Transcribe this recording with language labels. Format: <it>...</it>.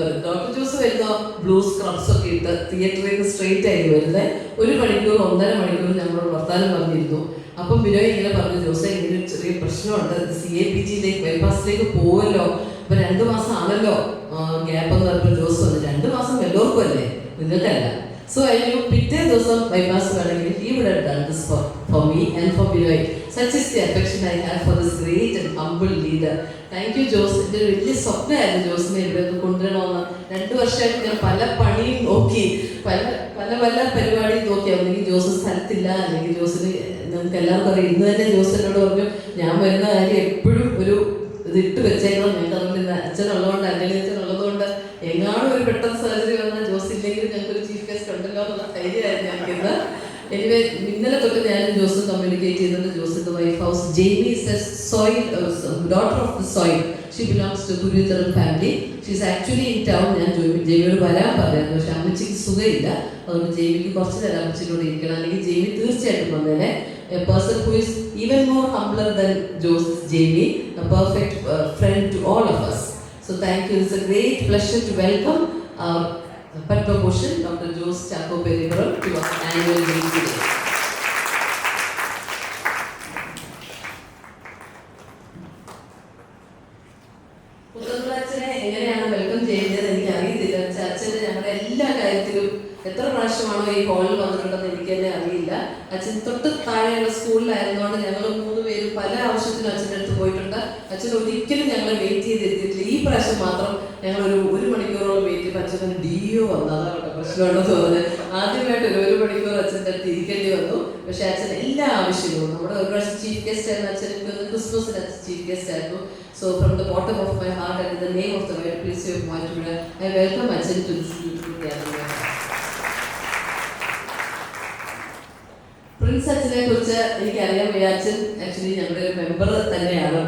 <ml>Doctor Jose വരുന്ന blue scrubs ഒക്കെ ഇട്ട് തിയേറ്ററിൽ നിന്ന് സ്ട്രെയിറ്റ് ആയിട്ട് വരുന്നത്. 1 മണിക്കൂർ 1.5 മണിക്കൂർ ഞങ്ങളോട് വർത്താനം പറഞ്ഞിരുന്നു. അപ്പം ബിനോയ് ഇങ്ങനെ പറഞ്ഞു, ജോസെ ഇങ്ങനെ ഒരു ചെറിയ പ്രശ്നമുണ്ട്, CAPGയിലേക്ക് ബൈപ്പാസിലേക്ക് പോവല്ലോ, ഇപ്പം 2 മാസം ആണല്ലോ ഗ്യാപ്പ് എന്ന് പറഞ്ഞപ്പോൾ ജോസ് വന്നു, 2 മാസം എല്ലാവർക്കും അല്ലേ, നിങ്ങൾക്കല്ല.</ml> <en>So I knew</en> <ml>പിറ്റേ ദിവസം ബൈപ്പാസ് വേണമെങ്കിൽ</ml> <en>he would have done this for me and for Binoy. Such is the affection I have for this great and humble leader. Thank you, Jose.</en> <ml>എൻ്റെ ഒരു വലിയ സ്വപ്നമായിരുന്നു ജോസിനെ ഇവിടെ ഒന്ന് കൊണ്ടുവരണമെന്ന്. 2 വർഷമായിട്ട് ഞാൻ പല പണിയും നോക്കി, പല പരിപാടിയും നോക്കി. അല്ലെങ്കിൽ ജോസ് സ്ഥലത്തില്ല, അല്ലെങ്കിൽ ജോസിന് നമുക്ക് എല്ലാവർക്കും അറിയാം. ഇന്ന് തന്നെ ജോസ് എന്നോട് പറഞ്ഞു, ഞാൻ വരുന്ന കാര്യം എപ്പോഴും ഒരു ഇതിട്ട് വെച്ചേക്കണം. ഞങ്ങൾക്ക് അതുകൊണ്ട് അച്ഛനുള്ളതുകൊണ്ട്, അച്ഛനുള്ളതുകൊണ്ട് എങ്ങാനും ഒരു പെട്ടെന്ന് സർജറി വന്നാൽ ജോസ് ഇല്ലെങ്കിലും ഞങ്ങൾക്കൊരു ചീഫ് ഗസ്റ്റ് ഉണ്ടല്ലോ എന്നുള്ള ധൈര്യമായിരുന്നു ഞങ്ങൾക്ക്. എനിവേ ഇന്നലെ തൊട്ട് ഞാനും ജോസും കമ്മ്യൂണിക്കേറ്റ് ചെയ്യുന്നുണ്ട്. ജോസിൻ്റെ wife house Jaimy</ml> <en>Is a soil daughter of the soil. She belongs to Kuriatharam family. She is actually in town.</en> <ml>ഞാൻ ജെയ്മിയോട് വരാൻ പറയായിരുന്നു, പക്ഷെ അമ്മച്ചിക്ക് സുഖമില്ല. അതുകൊണ്ട് ജെയ്മിക്ക് കുറച്ച് നേരം അമ്മച്ചിനോട് ഇരിക്കണം, അല്ലെങ്കിൽ ജെയ്മി തീർച്ചയായിട്ടും വന്നേനെ.</ml> <en>A person who is even more humbler than Jose is Jamie, a perfect friend to all of us. So thank you. It's a great pleasure to welcome Padma Bhushan, Dr. Jose Chacko Peripuram, to our annual meeting today.</en> <ml>പുത്രങ്ങളച്ഛനെ എങ്ങനെയാണ് welcome ചെയ്യുന്നത് എനിക്ക് അറിയത്തില്ല. അച്ഛന് ഞങ്ങളുടെ എല്ലാ കാര്യത്തിലും എത്ര പ്രാവശ്യമാണോ ഈ ഹോളിൽ വന്നിട്ടുണ്ടെന്ന് എനിക്ക് തന്നെ അറിയില്ല. അച്ഛൻ തൊട്ട് താഴെയുള്ള സ്കൂളിലായിരുന്നുകൊണ്ട് ഞങ്ങൾ 3 പേരും പല ആവശ്യത്തിനും അച്ഛൻ്റെ അടുത്ത് പോയിട്ടുണ്ട്. അച്ഛൻ ഒരിക്കലും ഞങ്ങൾ വെയിറ്റ് ചെയ്തെത്തിയിട്ടില്ല. ഈ പ്രാവശ്യം മാത്രം ഞങ്ങൾ 1 മണിക്കൂറോളം വെയിറ്റ് ചെയ്തപ്പോൾ അച്ഛനൊരു DO വന്നു. അതാണ് പ്രശ്നമുണ്ടെന്ന് തോന്നുന്നത്. ആദ്യമായിട്ട് ഒരു മണിക്കൂർ അച്ഛൻ്റെ അടുത്ത് ഇരിക്കേണ്ടി വന്നു. പക്ഷെ അച്ഛൻ എല്ലാ ആവശ്യങ്ങളും നമ്മുടെ ഒരു പ്രാവശ്യം ചീഫ് ഗസ്റ്റ് ആയിരുന്നു അച്ഛൻ. ക്രിസ്മസിന് അച്ഛൻ ചീഫ് ഗസ്റ്റ് ആയിരുന്നു.</ml> <en>So from the bottom of my heart and in the name of the Lord, please of Mathuda, I welcome Achan to this beautiful gathering.</en> <ml>Prince അച്ഛനെ കുറിച്ച് എനിക്കറിയാൻ അച്ഛൻ ആക്ച്വലി ഞങ്ങളുടെ ഒരു മെമ്പർ തന്നെയാണ്.</ml>